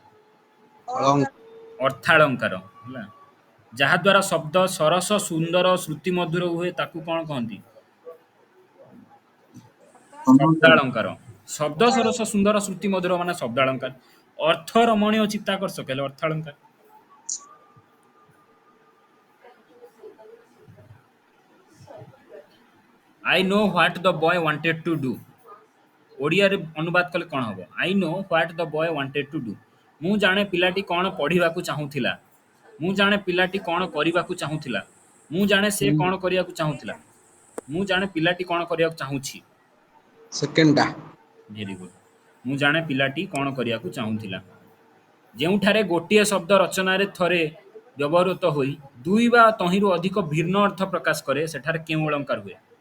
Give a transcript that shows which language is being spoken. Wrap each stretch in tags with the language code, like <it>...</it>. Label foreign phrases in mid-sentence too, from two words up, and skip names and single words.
<or>ଅର୍ଥାଳଙ୍କାର। ହେଲା, ଯାହାଦ୍ୱାରା ଶବ୍ଦ ସରସ, ସୁନ୍ଦର, ଶ୍ରୁତିମଧୁର ହୁଏ ତାକୁ କ'ଣ କହନ୍ତି? ଶବ୍ଦାଳଙ୍କାର। ଶବ୍ଦ ସରସ, ସୁନ୍ଦର, ଶ୍ରୁତିମଧୁର ମାନେ ଶବ୍ଦାଳଙ୍କାର। ଅର୍ଥ ରମଣୀୟ ଚିତ୍ତାକର୍ଷକ ହେଲେ ଅର୍ଥାଳଙ୍କାର।</or> <en>I know what the boy wanted to do.</en> <or>ଓଡ଼ିଆରେ ଅନୁବାଦ କଲେ କ'ଣ ହବ?</or> <en>I know what the boy wanted to do.</en> <or>ମୁଁ ଜାଣେ ପିଲାଟି କ'ଣ ପଢ଼ିବାକୁ ଚାହୁଁଥିଲା। ମୁଁ ଜାଣେ ପିଲାଟି କ'ଣ କରିବାକୁ ଚାହୁଁଥିଲା। ମୁଁ ଜାଣେ ସେ କ'ଣ କରିବାକୁ ଚାହୁଁଥିଲା। ମୁଁ ଜାଣେ ପିଲାଟି କ'ଣ କରିବାକୁ ଚାହୁଁଛି। ସେକେଣ୍ଡଟା।</or> <en>Very good.</en> <or>ମୁଁ ଜାଣେ ପିଲାଟି କ'ଣ କରିବାକୁ ଚାହୁଁଥିଲା। ଯେଉଁଠାରେ ଗୋଟିଏ ଶବ୍ଦ ରଚନାରେ ଥରେ ବ୍ୟବହୃତ ହୋଇ ଦୁଇ ବା ତହିଁରୁ ଅଧିକ ଭିନ୍ନ ଅର୍ଥ ପ୍ରକାଶ କରେ ସେଠାରେ କେଉଁ ଅଳଙ୍କାର ହୁଏ?</or>